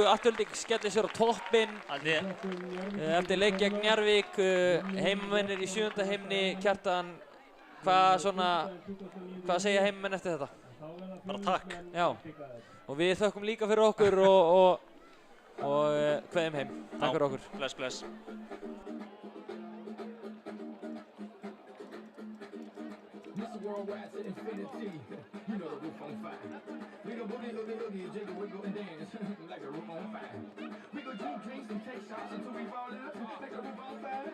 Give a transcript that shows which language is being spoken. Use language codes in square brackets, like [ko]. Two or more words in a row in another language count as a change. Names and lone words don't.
[is] Afturelding skellir sér á toppinn eftir leik gegn Njarðvík. Heimamennir í 7. heimni. Kjartan, hvað segja heimamenn eftir þetta? Bara takk. Já, og við þökkum líka fyrir okkur og kveðjum heim. Takk fyrir okkur. Bless. [en] Mr. Worldwide to infinity, you know the roof on fire. We go boogie, oogie, jiggle, wiggle, and dance like a roof on fire. We go drink drinks and take shots until we fall in love like a roof on fire.